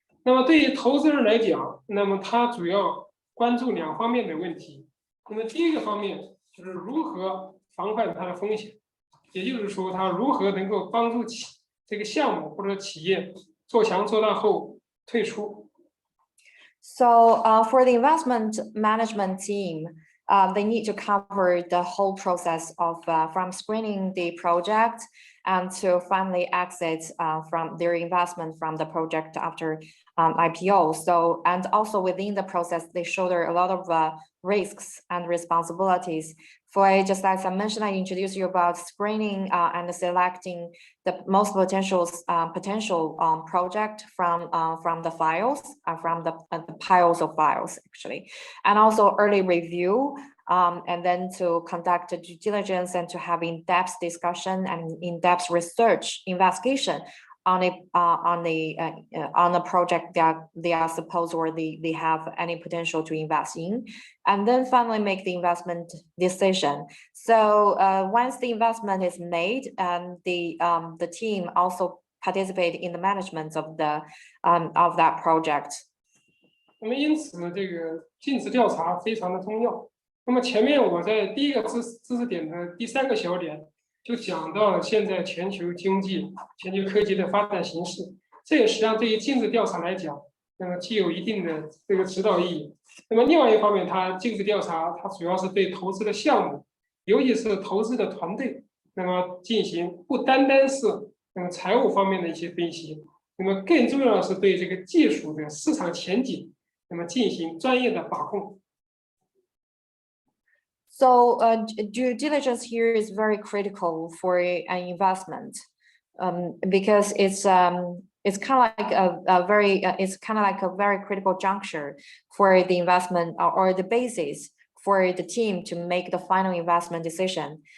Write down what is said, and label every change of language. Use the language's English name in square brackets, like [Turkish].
[Chinese] 那么对于投资人来讲，那么他主要关注2方面的问题。那么第一个方面就是如何防范它的风险，也就是说，他如何能够帮助这个项目或者企业做强做大后退出。 [English] So for the investment management team, they need to cover the whole process of from screening the project and to finally exit from their investment from the project after IPO. So, and also within the process, they shoulder a lot of risks and responsibilities. For just as I mentioned, I introduced you about screening and selecting the most potential project from the files, from the piles of files actually, and also early review, and then to conduct due diligence and to have in-depth discussion and in-depth research investigation on a project that they are supposed or they have any potential to invest in, and then finally make the investment decision. So once the investment is made, and the team also participate in the management of that project. [Chinese] 那么因此，这个尽职调查非常的重要。那么前面我在第一个知识点的第3个小点就讲到了现在全球经济、全球科技的发展形势，这也实际上对于尽职调查来讲，那么具有一定的这个指导意义。那么另外一方面，它尽职调查它主要是对投资的项目，尤其是投资的团队，那么进行不单单是那么财务方面的一些分析，那么更重要的是对这个技术的市场前景，那么进行专业的把控。 [English] So due diligence here is very critical for an investment, because it's kind of like a very critical juncture for the investment or the basis for the team to make the final investment decision.